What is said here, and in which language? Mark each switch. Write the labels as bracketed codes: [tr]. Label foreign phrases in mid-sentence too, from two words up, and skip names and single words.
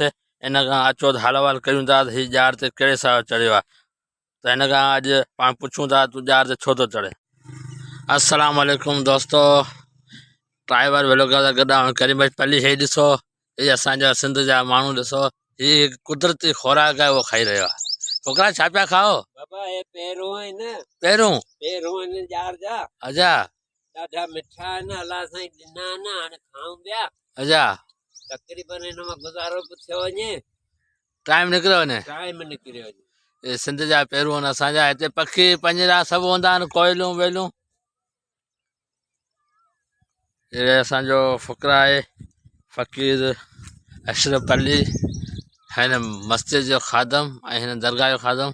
[sd] हिन खां अचो त हाल वाल कयूं था त हीउ ॼार ते कहिड़े हिसाब चढ़ियो आहे, त हिन खां अॼु पाण पुछूं था तूं ॼार ते छो थो चढ़े। अस्सलाम वालेकुम दोस्तों, [en] tribal vlogger [sd] सां गॾु आहियूं करीम पली। हे ॾिसो, हीअ असांजा सिंध जा माण्हू, ॾिसो हीअ कुदरती खुराक आहे उहो खाई रहियो आहे। फुकरा छा पिया खाओ? बाबा ये पेरू है ना, पेरू ने जार जा अच्छा ॾाढा मिठा है ना, अल्लाह साईं ॾिना ना, हाणे खाऊं पिया। अच्छा तकरीबन हिन मां गुज़ारो बि थियो वञे, टाइम निकिरियो वञे। टाइम निकिरियो वञे। ये सिंध जा पेरू आहिनि असांजा। हिते पखी पंजरा सभु हूंदा आहिनि, कोयलूं वेलूं। ये असांजो फुकरा आहे फ़कीर अशरफ अली, हिन मस्जिद जो ख़ादम ऐं हिन दरगाह जो ख़ादम।